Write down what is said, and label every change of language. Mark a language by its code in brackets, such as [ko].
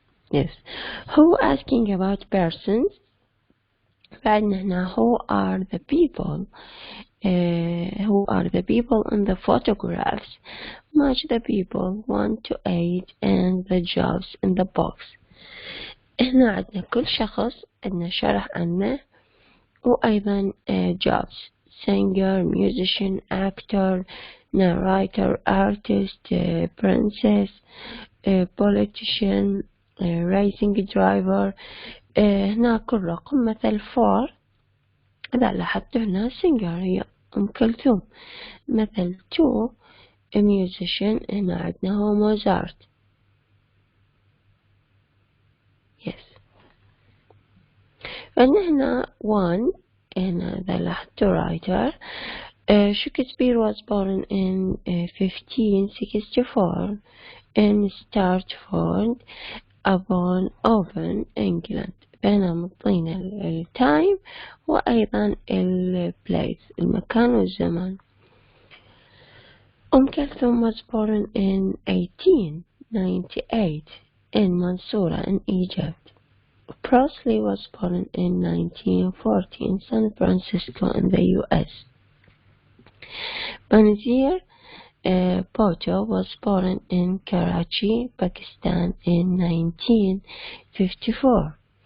[en] Yes. Who asking about persons. [ar] بعدنا هنا [en] who are the people. Who are the people in the photographs. Match the people 1 to 8 and the jobs in the box. [ar] هنا عندنا كل شخص عندنا شرح عنه وأيضا jobs. [en] Singer, musician, actor, narrator, artist, princess, politician, racing driver. [ar] هنا كل رقم مثل for. إذا لاحظت هنا singer هي أم كلثوم. مثل to a musician هنا عندنا هو موزارت. [en] yes. [ar] هنا one هنا إذا لاحظت writer. [en] Shakespeare was born in 1564 in Stratford upon Avon, England. [ar] هنا مطينا التايم وأيضا البليس المكان والزمان. [en] أم كلثوم was born in 1898 in Mansoura in Egypt. Presley was born in 1940 in San Francisco in the US. Benazir Bhutto was born in Karachi, Pakistan in 1954.